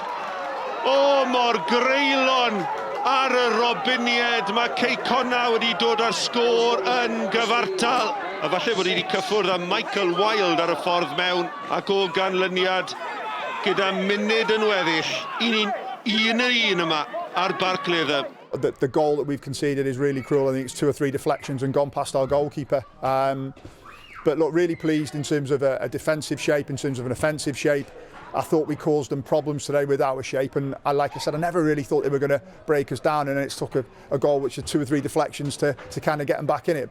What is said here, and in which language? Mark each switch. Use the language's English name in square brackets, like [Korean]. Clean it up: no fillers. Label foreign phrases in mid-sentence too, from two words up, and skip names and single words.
[Welsh] O, mor greulon ar y Robinied. Mae Cei Connah wedi dod â'r sgôr yn gyfartal. A falle bod wedi cyffwrdd â Michael Wild ar y ffordd mewn ac o ganlyniad gyda munud yn weddill. Un yma ar Barclaydd. [English] The goal that we've conceded is really cruel. I think it's 2 or 3 deflections and gone past our goalkeeper. But look, really pleased in terms of a defensive shape, in terms of an offensive shape. I thought we caused them problems today with our shape, and like I said, I never really thought they were going to break us down, and it took a goal which had 2 or 3 deflections to kind of get them back in it.